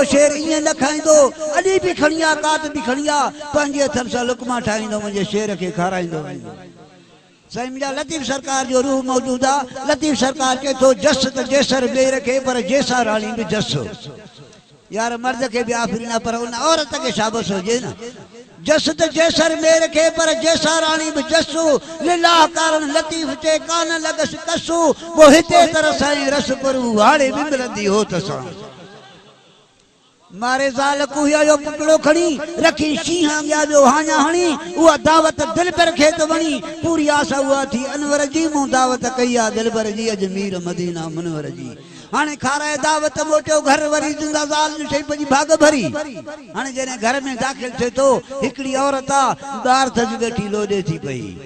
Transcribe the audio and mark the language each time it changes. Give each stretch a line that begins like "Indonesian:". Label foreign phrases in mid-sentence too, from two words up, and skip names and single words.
Sindhi: शेर ईअं न खाईंदो अॼु बि खणी आहे कात बि खणी आहे पंहिंजे हथनि सां लुकमा ठाहींदो मुंहिंजे शेर खे खाराईंदो साईं मुंहिंजा लतीफ़ सरकार जो रूह मौजूद आहे लतीफ़ सरकार चए थो जस त जेसर ॿिए रखे पर जेसा राणी बि जस यार मर्द खे बि आफ़रीन पर उन औरत खे शाबस हुजे न जस त जेसर ॿिए रखे पर जेसा राणी बि जसु लिलाह कारण लतीफ़ चए कान लॻसि कसु पोइ हिते तर साईं रस परू हाणे बि मिलंदी हो तसां मारे ज़ाल कुहिया जो पुतड़ो खणी रखी शींहं अॻियां ॿियो हाञा हणी उहा दावत दिलबर खे त वणी पूरी आसा उहा थी अनवर जी मूं दावत कई आहे दिलबर जी अजमीर मदीना मुनवर जी हाणे खाराए दावत मोटियो घर वरी जिंदा ज़ाल ॾिठई पंहिंजी भाग भरी हाणे जॾहिं घर में दाख़िल थिए थो हिकिड़ी औरत आहे ॿार थी वेठी लोॾे थी पई